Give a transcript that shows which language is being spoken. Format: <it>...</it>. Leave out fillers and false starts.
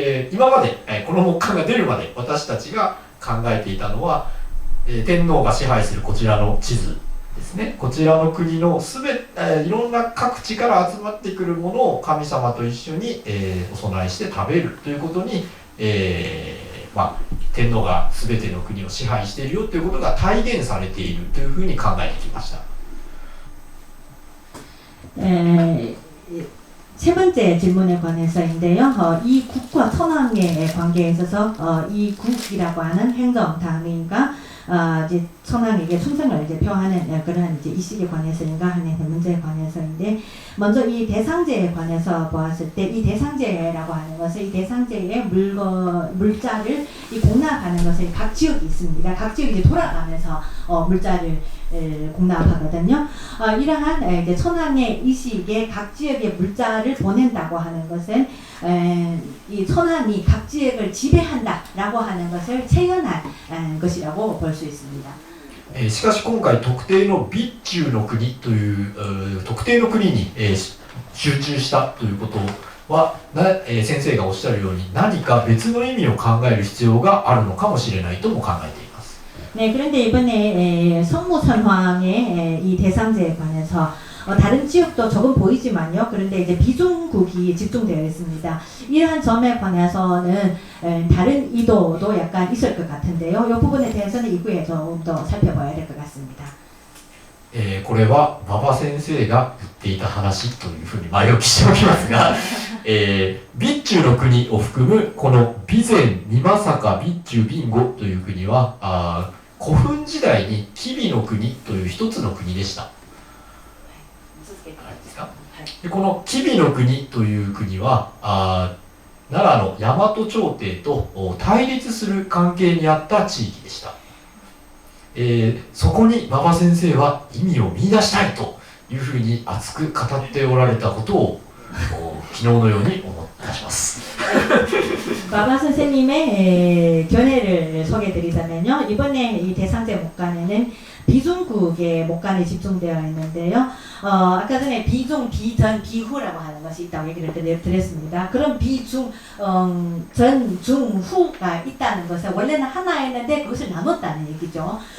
<ja>今まで、この木簡が出るまで私たちが考えていたのは、天皇が支配するこちらの地図ですね、こちらの国のいろんな各地から集まってくるものを神様と一緒に、お供えして食べるということに、天皇が全ての国を支配しているよということが体現されているというふうに考えてきました。</ja> <ko>세 번째 질문에 관해서인데요. 이 국과 천황의 관계에 있어서 이 국이라고 하는 행정당인가 이제 천황에게 충성을 이제 표하는 그런 이제 이식에 관해서인가 하는 문제에 관해서인데, 먼저 이 대상제에 관해서 보았을 때 이 대상제라고 하는 것은 이 대상제의 물자를 이 공납하는 것은 각 지역이 있습니다. 각 지역이 이제 돌아가면서 물자를 공납하거든요. 이러한 이제 천황의 이식에 각 지역의 물자를 보낸다고 하는 것은 이 천황이 각 지역을 지배한다라고 하는 것을 체현한 것이라고 볼 수 있습니다.</ko> <ja>しかし今回特定の備中の国という特定の国に集中したということは先生がおっしゃるように何か別の意味を考える必要があるのかもしれないとも考えています。</ja> <ko>네, 그런데 이번에 성무천황의 이 대상제에 관해서 다른 지역도 조금 보이지만요. 그런데 이제 비중국이 집중되어 있습니다. 이러한 점에 관해서는 다른 의도도 약간 있을 것 같은데요. 이 부분에 대해서는 이후에 좀 더 살펴봐야 될 것 같습니다.</ko> <ja>これは馬場先生が言っていた話というふうに前置きしておきますが、備中の国を含むこの備前、美作、備中、備後という国は古墳時代に吉備の国という一つの国でした。でこの吉備の国という国は奈良の大和朝廷と対立する関係にあった地域でした。そこに馬場先生は意味を見出したいというふうに熱く語っておられたことを昨日のように思い出します。</ja> <ko>마바 선생님의 견해를 소개드리자면요. 이번에 이 대상제 목간에는 비중국의 목간에 집중되어 있는데요. 아까 전에 비중, 비전, 비후라고 하는 것이 있다고 얘기를 드렸습니다. 그런 비중, 전, 중, 후가 있다는 것은 원래는 하나였는데 그것을 나눴다는 얘기죠.</ko>